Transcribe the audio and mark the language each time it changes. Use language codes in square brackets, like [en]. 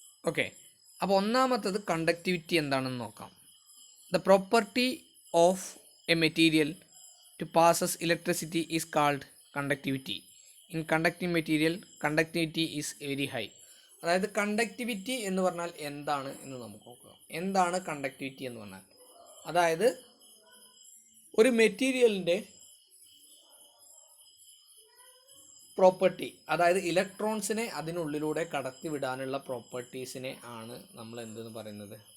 [ml] Okay, അപ്പോൾ ഒന്നാമത്തത് conductivity എന്താണെന്ന് നോക്കാം. [en] The property of a material to passes electricity is called conductivity. In conducting material, conductivity is very high. [ml] അതായത് conductivity എന്ന് പറഞ്ഞാൽ എന്താണ് എന്ന് നമുക്ക് നോക്കാം. എന്താണ് കണ്ടക്ടിവിറ്റി എന്ന് പറഞ്ഞാൽ? അതായത് ഒരു മെറ്റീരിയലിൻ്റെ പ്രോപ്പർട്ടി, അതായത് ഇലക്ട്രോൺസിനെ അതിനുള്ളിലൂടെ കടത്തിവിടാനുള്ള പ്രോപ്പർട്ടീസിനെ ആണ് നമ്മൾ എന്തെന്ന് പറയുന്നത്?